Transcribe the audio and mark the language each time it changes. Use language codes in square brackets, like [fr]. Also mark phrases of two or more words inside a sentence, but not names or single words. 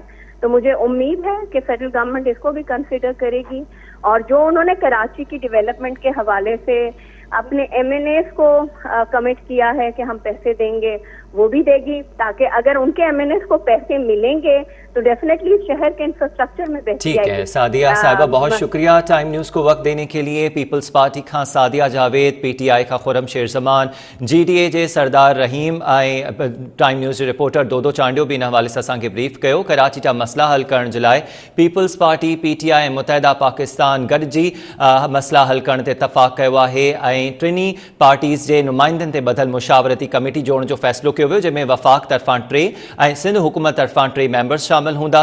[ur] تو مجھے امید ہے کہ فیڈرل گورنمنٹ اس کو بھی کنسیڈر کرے گی, اور جو انہوں نے کراچی کی ڈیولپمنٹ کے حوالے سے اپنے MNAs کو کمٹ کیا ہے کہ ہم پیسے دیں گے, وہ بھی دے گی, تاکہ اگر ان کے MNAs کو پیسے ملیں گے تو ڈیفینیٹلی شہر کے انفراسٹرکچر میں بہتری آئے گی. ٹھیک ہے سعدیہ صاحبہ, بہت شکریہ ٹائم نیوز کو وقت دینے کے لیے. [sd] پیپلز پارٹی کا سعدیہ جاوید, PTI کا خرم شیر زمان, GDA جے سردار رحیم ऐं टाइम न्यूज़ जे रिपोर्टर दोदो चांडियो बि इन हवाले सां असांखे ब्रीफ कयो. कराची जा मसला हल करण जे लाइ पीपल्स पार्टी, PTI ऐं मुतहदा पाकिस्तान गॾिजी मसला हल करण ते इतफ़ाक़ कयो आहे ऐं टिनी पार्टीज़ जे नुमाइंदनि ते ॿधल मुशावरती कमेटी जोड़ण जो फ़ैसिलो कयो वियो, जंहिंमें वफ़ाक़ तरफ़ां 3 ऐं सिंध हुकूमत तरफ़ां 3 मेंबर्स शामिल हूंदा.